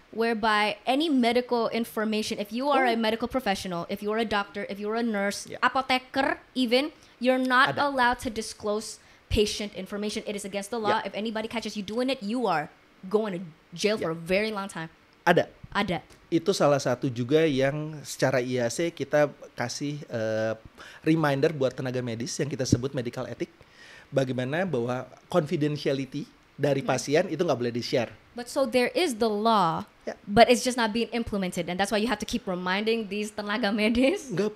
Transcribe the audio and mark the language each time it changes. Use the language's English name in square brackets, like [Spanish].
[English] whereby any medical information, if you are a medical professional, if you are a doctor, if you are a nurse, apoteker even, you're not allowed to disclose patient information. It is against the law. If anybody catches you doing it, you are going to jail for a very long time. [Indonesian] Ada. Itu salah satu juga yang secara IAC kita kasih reminder buat tenaga medis yang kita sebut medical ethic. Bagaimana bahwa confidentiality dari pasien itu nggak boleh di-share. [English] But so there is the law, but it's just not being implemented, and that's why you have to keep reminding these tenaga medis.